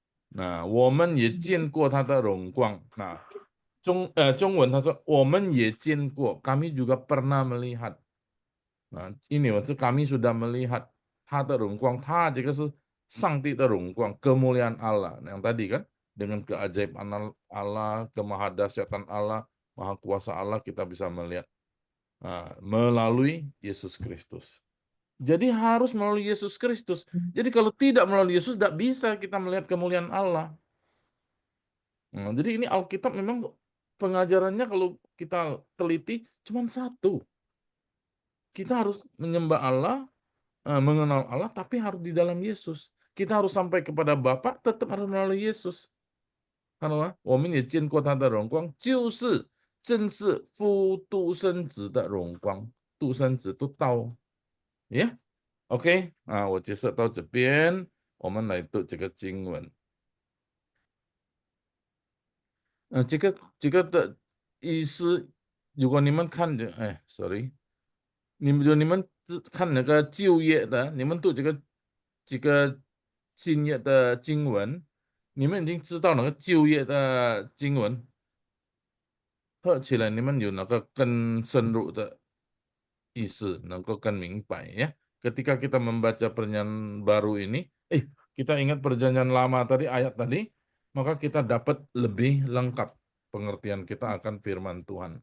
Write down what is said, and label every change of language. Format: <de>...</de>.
<zh>Nah, 我们也见过他的荣光. Nah, 中文他说我们也见过,</zh> <id>kami juga pernah melihat. Nah, ini maksud kami sudah melihat</id> <zh>他的荣光,他这个是上帝的荣光,</zh> <id>kemuliaan Allah. Yang tadi kan dengan keajaiban Allah, kemahadahsyatan Allah, maha kuasa Allah kita bisa melihat melalui Yesus Kristus. Jadi harus melalui Yesus Kristus. Jadi kalau tidak melalui Yesus tidak bisa kita melihat kemuliaan Allah. Nah, jadi ini Alkitab memang pengajarannya kalau kita teliti cuma satu. Kita harus menyembah Allah, mengenal Allah, tapi harus di dalam Yesus. Kita harus sampai kepada Bapa, tetap harus melalui Yesus.</id> <zh>Karena 我们也见过他的荣光，就是正是父独生子的荣光，独生子都到。</zh> <en>Yeah?</en> <zh>OK， 我解释到这边，我们来读这个经文。这个的意思，如果你们看着，sorry， 你们看那个旧约的，你们读这个新约的经文，你们已经知道那个旧约的经文，合起来你们有那个更深入的意思，能够更明白ya.</zh> <id>Ketika kita membaca perjanjian baru ini, kita ingat perjanjian lama tadi, ayat tadi, maka kita dapat lebih lengkap pengertian kita akan firman Tuhan.</id>